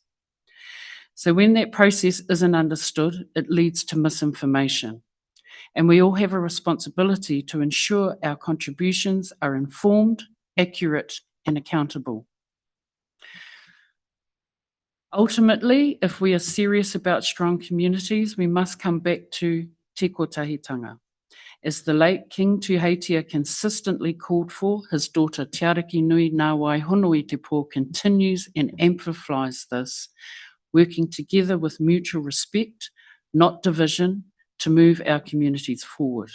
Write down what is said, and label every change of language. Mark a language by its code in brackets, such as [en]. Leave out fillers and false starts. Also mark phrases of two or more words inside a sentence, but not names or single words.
[en] So when that process isn't understood, it leads to misinformation. And we all have a responsibility to ensure our contributions are informed, accurate, and accountable. Ultimately, if we are serious about strong communities, we must come back to [mi] te kotahitanga. [en] As the late King Tuheitia consistently called for, his daughter Te Ariki Nui Ngāwai Honui Te Pō continues and amplifies this, working together with mutual respect, not division, to move our communities forward.